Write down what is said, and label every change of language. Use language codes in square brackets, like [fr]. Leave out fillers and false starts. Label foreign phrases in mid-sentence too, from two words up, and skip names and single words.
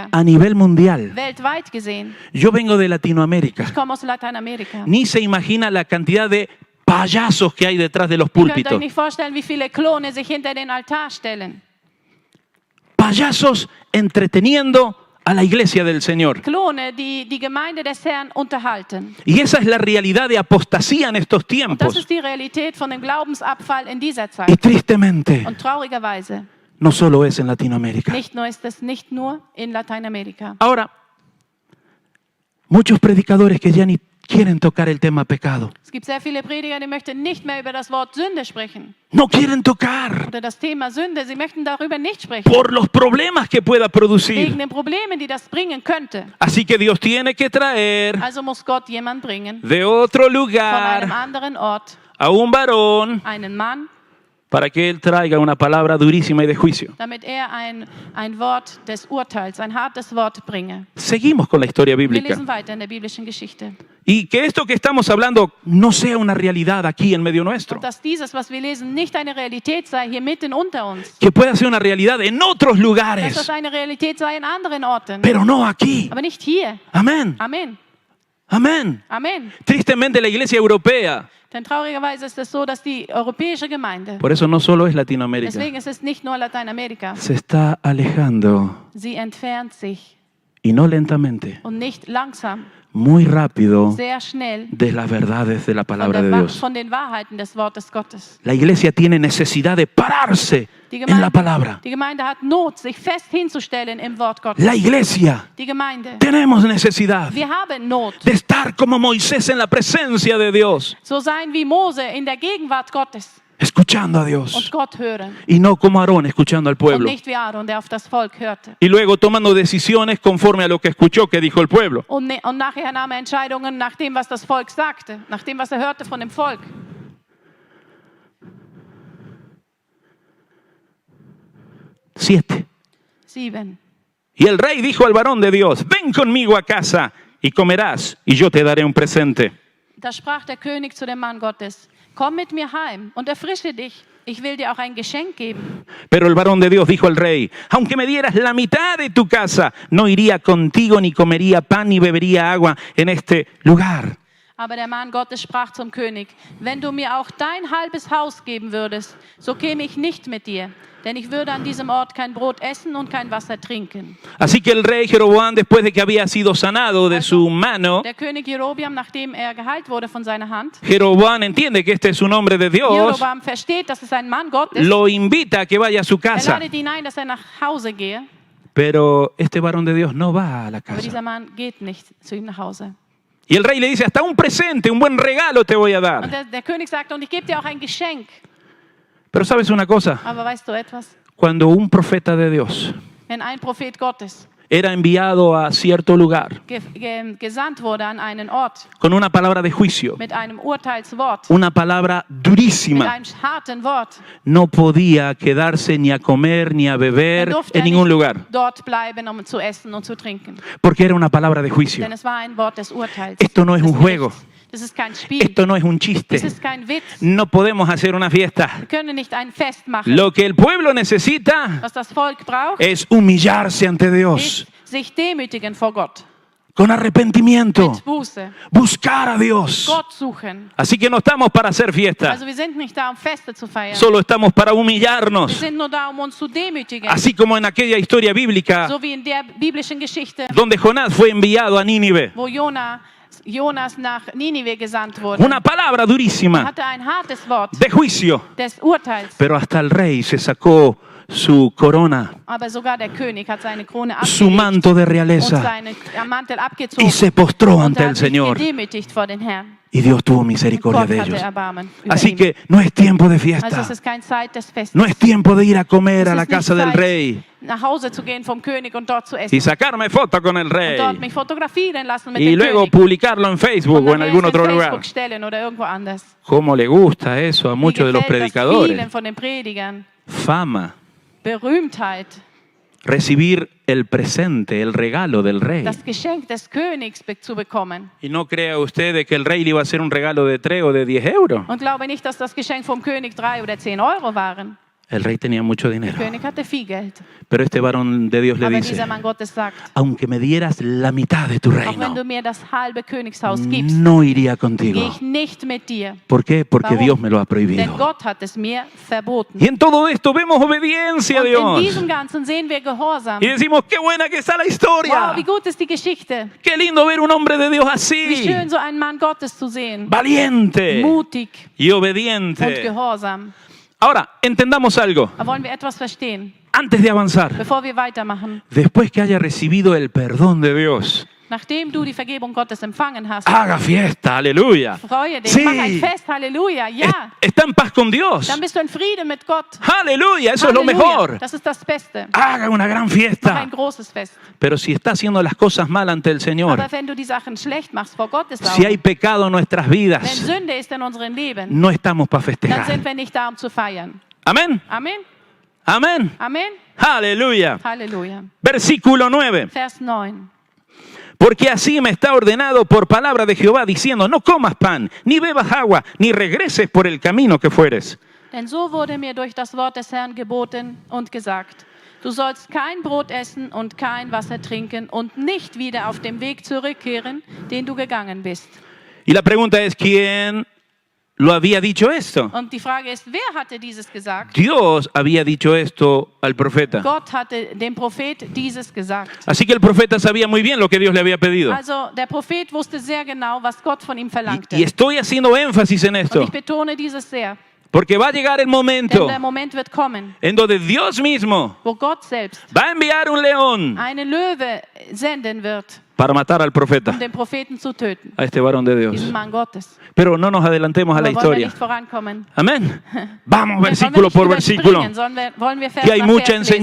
[es] a nivel mundial. [de] weltweit gesehen. [es] Yo vengo de Latinoamérica. [de] Ich komme aus Lateinamerika. [es] Ni se imagina la cantidad de payasos que hay detrás de los [de] Ihr könnt euch [es] púlpitos. [de] nicht vorstellen, wie viele Klone sich hinter den Altar stellen. [es] Payasos entreteniendo a la iglesia del Señor. [de] Klone, die die Gemeinde des Herrn unterhalten. [es] Y esa es la realidad de apostasía en estos [de] Und das [es] tiempos. [de] ist die Realität von dem Glaubensabfall in dieser [es] Y [de] Zeit. [es] tristemente, [de] Und traurigerweise, [es] no solo es en Latinoamérica. [de] ist es nicht nur in Lateinamerika. [es] Ahora, muchos predicadores que ya ni quieren tocar el tema pecado. [de] Es gibt sehr viele Prediger, die möchten nicht mehr über das Wort Sünde sprechen. [es] No quieren tocar [de] Oder das Thema Sünde, sie möchten darüber nicht sprechen. [es] por los problemas que pueda [de] Wegen [es] producir. [de] den Problemen, die das bringen könnte. [es] Así que Dios tiene que traer [de] Also muss Gott jemand bringen, [es] de otro [de] von einem [es] lugar [de] anderen Ort, [es] a un varón [de] einen Mann, [es] para que él traiga una palabra durísima y de juicio. [de] damit er ein Wort des Urteils, ein hartes Wort bringe. [es] Seguimos con la historia [de] Wir [es] bíblica. [de] lesen weiter in der biblischen Geschichte. [es] Y que esto que estamos hablando no sea una realidad aquí en medio nuestro. [de] Und dass dieses, was wir lesen, nicht eine Realität sei hier mitten unter uns. [es] Que pueda ser una realidad en otros [de] Dass das [es] lugares, [de] eine Realität sei in anderen Orten. [es] pero no aquí. [de] Aber nicht hier. [es] Amén. [de] Amen. [es] Amén. [de] Amen. [es] Tristemente la iglesia europea, [de] Denn traurigerweise ist es so, dass die europäische Gemeinde, [es] por eso no solo es Latinoamérica, [de] deswegen ist es nicht nur Lateinamerika, [es] se está alejando, [de] sie entfernt sich [es] y no lentamente, [de] und nicht langsam, [es] muy rápido [de] sehr schnell [es] de las verdades de la [de] von, [es] palabra de Dios. [de] von den Wahrheiten des Wortes Gottes. [es] La iglesia tiene necesidad de pararse en la palabra. [de] Die Gemeinde hat Not, sich fest hinzustellen im Wort Gottes. [es] La iglesia, [de] Die Gemeinde, [es] tenemos necesidad [de] wir haben Not. [es] de estar como Moisés en la presencia de Dios, [de] So sein wie Mose in der Gegenwart Gottes [es] escuchando a [de] und [es] Dios, [de] Gott hören. [es] y no como Aarón escuchando al [de] Und [es] pueblo, [de] nicht wie Aaron, der auf das Volk hörte. [es] y luego tomando decisiones conforme a lo que escuchó que dijo el pueblo. [de] Und nachher nahm er Entscheidungen nach dem, was das Volk sagte, nach dem, was er hörte von dem Volk. 7. 7. [es] Y el rey dijo al varón de Dios, ven conmigo a casa y comerás, y yo te daré un presente. [de] Da sprach der König zu dem Mann Gottes, komm mit mir heim und erfrische dich. Ich will dir auch ein Geschenk geben. [es] Pero el varón de Dios dijo al rey, aunque me dieras la mitad de tu casa, no iría contigo, ni comería pan, ni bebería agua en este lugar. [de] Aber der Mann Gottes sprach zum König, wenn du mir auch dein halbes Haus geben würdest, so käme ich nicht mit dir. Denn ich würde an diesem Ort kein Brot essen und kein Wasser trinken. [es] Así que el rey Jeroboam, después de que había sido sanado de su mano, [de] Der König Jerobiam, nachdem geheilt wurde von seiner Hand, [es] Jeroboam entiende que este es un hombre de Dios, [de] Jeroboam versteht, dass es ein Mann Gottes. [es] lo invita a que vaya a su casa. [de] Ladet ihn ein, dass nach Hause gehe. [es] Pero este varón de Dios no va a la [de] Aber dieser [es] casa. [de] Mann geht nicht zu ihm nach Hause. [es] Y el rey le dice, hasta un presente, un buen regalo te voy a [de] Und [es] dar. [de] der König sagt, und ich gebe dir auch ein Geschenk. [es] Pero ¿sabes una cosa? [de] Aber weißt du etwas? [es] Cuando un profeta de Dios [de] Wenn ein Prophet Gottes [es] era enviado a cierto lugar [de] gesandt wurde an einen Ort [es] con una palabra de juicio, [de] mit einem Urteilswort, [es] una palabra [de] mit [es] durísima, [de] einem harten Wort, [es] no podía quedarse ni a comer ni a beber [de] dann durfte [es] en [de] er [es] ningún [de] nicht [es] lugar, [de] dort bleiben, um zu essen und zu trinken. [es] porque era una palabra de juicio. [de] Denn es war ein Wort des Urteils. [es] Esto no es [de] des [es] un juego. [de] Gerichts. Das ist kein Spiel. [es] Esto no es un [de] Das [es] chiste. [de] ist kein Witz. [es] No podemos hacer una fiesta. [de] Wir können nicht ein Fest machen. [es] Lo que el pueblo necesita [de] Was das Volk braucht, [es] es humillarse ante Dios, [de] ist sich demütigen vor Gott. [es] con arrepentimiento, [de] Mit Buße. [es] buscar a Dios. [de] Gott suchen. [es] Así que no estamos para hacer fiesta, [de] Also wir sind nicht da, um Feste zu feiern. [es] solo estamos para [de] Wir [es] humillarnos. [de] sind nur da, um uns zu demütigen. [es] Así como en aquella historia bíblica [de] So wie in der biblischen Geschichte, [es] donde Jonás fue enviado a Nínive. [de] wo Jonas nach Ninive gesandt wurde. [es] Una palabra durísima [de] Hatte ein hartes Wort [es] de juicio, [de] des Urteils. [es] pero hasta el rey se sacó su corona, [de] Aber sogar der König hat seine Krone [es] su [de] abgelegt [es] manto de [de] und [es] realeza [de] seinen Mantel abgezogen. [es] y se postró [de] Und [es] ante [de] er [es] el [de] hat sich [es] Señor. [de] gedemütigt vor den Herrn. [es] Y Dios tuvo [de] Und [es] misericordia [de] Gott [es] de [de] hatte [es] ellos. [de] Erbarmen über [es] Así [de] ihn. [es] que no es tiempo de [de] Also [es] fiesta, [de] es ist keine Zeit des Festes. [es] no es tiempo de ir a comer [de] Es [es] a la [de] ist nicht [es] casa del [de] Zeit, [es] rey [de] nach Hause zu gehen vom König und dort zu essen. [es] y sacarme foto con el [de] Und [es] rey [de] dort mich fotografieren lassen mit [es] y [de] dem [es] luego [de] König. [es] publicarlo en Facebook [de] Und [es] o en [de] nachher [es] algún [de] es [es] otro [de] in [es] lugar. [de] Facebook stellen oder irgendwo anders. [es] ¿Cómo le gusta eso a [de] Wie [es] muchos de los [de] gefällt das [es] predicadores? [de] vielen von den Predigern. [es] Fama, [de] Berühmtheit, [es] recibir el presente, el regalo del rey. [de] das Geschenk des Königs zu bekommen. [es] Y no crea usted de que el rey le iba a hacer un regalo de 3 o de 10 euros. [de] Und glaube nicht, dass das Geschenk vom König 3 oder 10 Euro waren. [es] El rey tenía mucho [de] Der [es] dinero. [de] König hatte viel Geld. [es] Pero este varón de Dios le [de] Aber [es] dice, [de] dieser Mann Gottes sagt, [es] aunque me dieras la mitad de tu [de] auch wenn [es] reino, [de] du mir das halbe Königshaus gibst, [es] no iría [de] gehe [es] contigo. [de] ich nicht mit dir. [es] ¿Por qué? Porque [de] Warum? [es] Dios me lo ha [de] Denn [es] prohibido. [de] Gott hat es mir verboten. [es] Y en todo esto vemos obediencia a [de] Und in [es] Dios. [de] diesem Ganzen sehen wir Gehorsam. [es] Y decimos, qué buena que está la historia. [de] Wow, wie gut ist die Geschichte. [es] Qué lindo ver un hombre de Dios [de] Wie [es] así. [de] schön, so einen Mann Gottes zu sehen. [es] Valiente [de] Mutig [es] y [de] und [es] obediente. [de] gehorsam. [es] Ahora, entendamos algo. [de] Aber wollen wir etwas verstehen, [es] Antes de avanzar, [de] bevor wir weitermachen? [es] después que haya recibido el perdón de Dios, [de] Nachdem du die Vergebung Gottes empfangen hast, [es] haga fiesta, aleluya. [de] freue dich, [es] Sí. [de] mach ein Fest, Halleluja, ja. [es] Está en paz con Dios. [de] Dann bist du in Frieden mit Gott. [es] Aleluya, eso es lo [de] Halleluja, [es] mejor. [de] das ist das Beste. [es] Haga una gran [de] Mach [es] fiesta. [de] ein großes Fest. [es] Pero si está haciendo las cosas mal ante el Señor, [de] Aber wenn du die Sachen schlecht machst vor Gottes [es] si hay [de] Augen, [es] pecado en nuestras [de] wenn [es] vidas, [de] Sünde ist in unserem Leben, [es] no estamos para [de] dann [es] festejar. [de] sind wir nicht da, um zu feiern. [es] Amén. [de] Amen, [es] Amén. [de] Amen, [es] Aleluya. [de] Halleluja. [es] Versículo 9. [de] Vers 9. [es] Porque así me está ordenado por palabra de Jehová, diciendo, no comas pan, ni bebas agua, ni regreses por el camino que fueres. [de] Denn so wurde mir durch das Wort des Herrn geboten und gesagt, du sollst kein Brot essen und kein Wasser trinken und nicht wieder auf dem Weg zurückkehren, den du gegangen bist. [es] Y la pregunta es, ¿quién lo había dicho esto? [de] Und die Frage ist, wer hatte dieses gesagt? [es] Dios había dicho esto al profeta. [de] Gott hatte dem Prophet dieses gesagt. [es] Así que el profeta sabía muy bien lo que Dios le había pedido. [de] Also der Prophet wusste sehr genau, was Gott von ihm verlangte. [es] Y estoy haciendo énfasis en [de] Und [es] esto, [de] ich betone dieses sehr, [es] porque va a llegar el [de] denn [es] momento [de] der Moment wird kommen, [es] en donde Dios mismo [de] wo Gott selbst [es] va a enviar un león [de] einen Löwe senden wird [es] para matar al profeta, [de] den Propheten zu töten. [es] a este varón de Dios. [de] Diesen Mann Gottes. [es] Pero no nos adelantemos a la [de] Aber wollen wir [es] historia. [de] nicht vorankommen? [es] Amén. Vamos [de] Wollen wir [es] versículo [de] nicht [es] por versículo. [de] überspringen, wollen wir Vers [es] Que hay [de] nach [es] mucha [de] Vers lesen.